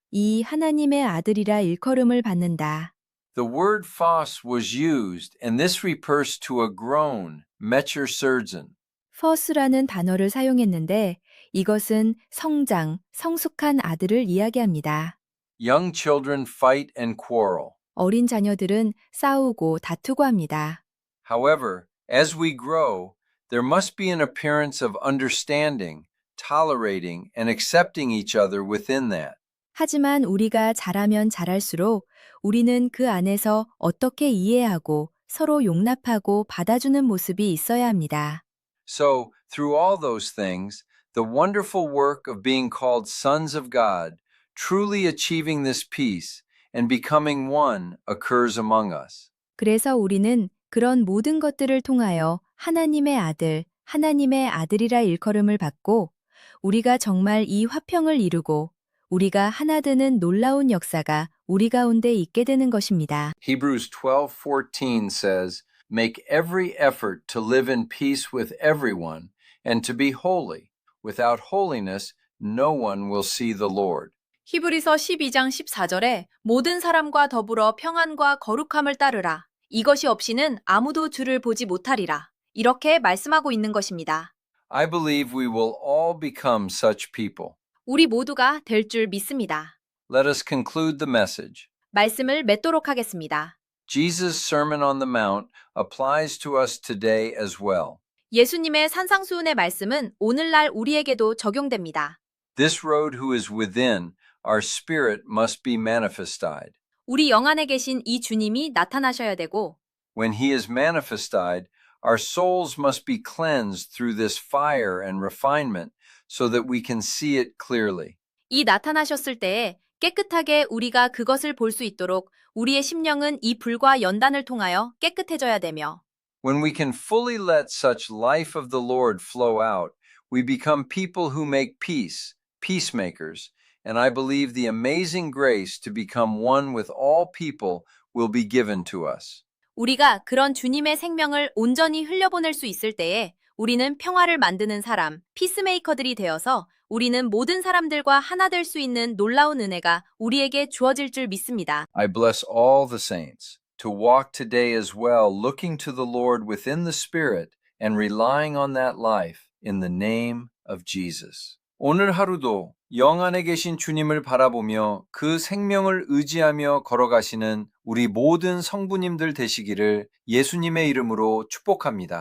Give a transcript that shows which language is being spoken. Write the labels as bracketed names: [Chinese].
[Korean] 이 하나님의 아들이라 일컬음을 받는다. [English] The word phos was used, and this refers to a grown, metursurgeon. [Korean] first라는 단어를 사용했는데 이것은 성장, 성숙한 아들을 이야기합니다. [English] Young children fight and quarrel. [Korean] 어린 자녀들은 싸우고 다투고 합니다. [English] However, as we grow, there must be an appearance of understanding, tolerating, and accepting each other within that. [Korean] 하지만 우리가 자라면 자랄수록 우리는 그 안에서 어떻게 이해하고 서로 용납하고 받아주는 모습이 있어야 합니다. [English] So, through all those things, the wonderful work of being called sons of God, truly achieving this peace and becoming one, occurs among us. [Korean] 그래서 우리는 그런 모든 것들을 통하여 하나님의 아들, 하나님의 아들이라 일컬음을 받고 우리가 정말 이 화평을 이루고 우리가 하나 되는 놀라운 역사가 우리 가운데 있게 되는 것입니다. [English] Hebrews 12:14 says, "Make every effort to live in peace with everyone and to be holy. Without holiness, no one will see the Lord." [Korean] 히브리서 12장 14절에 모든 사람과 더불어 평안과 거룩함을 따르라. 이것이 없이는 아무도 주를 보지 못하리라. 이렇게 말씀하고 있는 것입니다. [English] I believe we will all become such people. [Korean] 우리 모두가 될 줄 믿습니다. [English] Let us conclude the message. [Korean] 말씀을 맺도록 하겠습니다. [English] Jesus' Sermon on the Mount applies to us today as well. [Korean] 예수님의 산상수훈의 말씀은 오늘날 우리에게도 적용됩니다. [English] This road who is within, our spirit must be manifested. [Korean] 우리 영 안에 계신 이 주님이 나타나셔야 되고 [English] When he is manifested, our souls must be cleansed through this fire and refinement so that we can see it clearly. [Korean] 이 나타나셨을 때에 깨끗하게 우리가 그것을 볼 수 있도록 우리의 심령은 이 불과 연단을 통하여 깨끗해져야 되며 [English] When we can fully let such life of the Lord flow out, we become people who make peace, peacemakers, and I believe the amazing grace to become one with all people will be given to us. [Korean] 우리가 그런 주님의 생명을 온전히 흘려보낼 수 있을 때에 우리는 평화를 만드는 사람, 피스메이커들이 되어서 우리는 모든 사람들과 하나 될 수 있는 놀라운 은혜가 우리에게 주어질 줄 믿습니다. [English] I bless all the saints to walk today as well, looking to the Lord within the Spirit and relying on that life in the name of Jesus. [Korean] 오늘 하루도 영 안에 계신 주님을 바라보며 그 생명을 의지하며 걸어가시는 우리 모든 성부님들 되시기를 예수님의 이름으로 축복합니다.